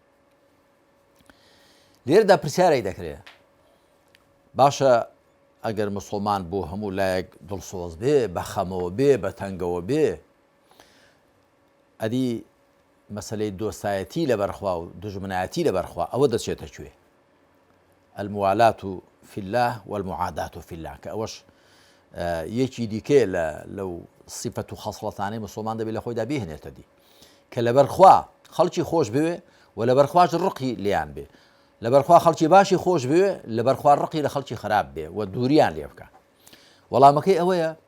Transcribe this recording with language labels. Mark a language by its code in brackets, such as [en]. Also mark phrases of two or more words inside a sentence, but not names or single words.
[ckb] لێرەدا پرسیارێک دەکرێت باشە ئەگەر مسلمان بۆ هەموو لایەک دڵسۆز بێ بە خەمەوە بێ بە تەنگەوە بێ ئەدی مەسەلەی دۆستایەتی لەبەرخوا و دژمنایەتی لەبەرخوا ئەوە دەچێتە کوێ [ar] الموالاة في الله والمعاداة في الله [ckb] کە ئەوەش یەکی دیکەیە لەو صفەت و خەسڵەتانەی مسلمان دەبێت لە خۆیدا بهێنێتە دی کە لەبەرخوا خەڵکی خۆش بوێ و لەبەرخواش ڕقی لیان بێ لەبەرخوا خەڵکی باشی خۆش بوێ لەبەرخوا ڕقی لە خەڵکی خراپ بێ و دووریان لێ بکە وەڵامەکەی ئەوەیە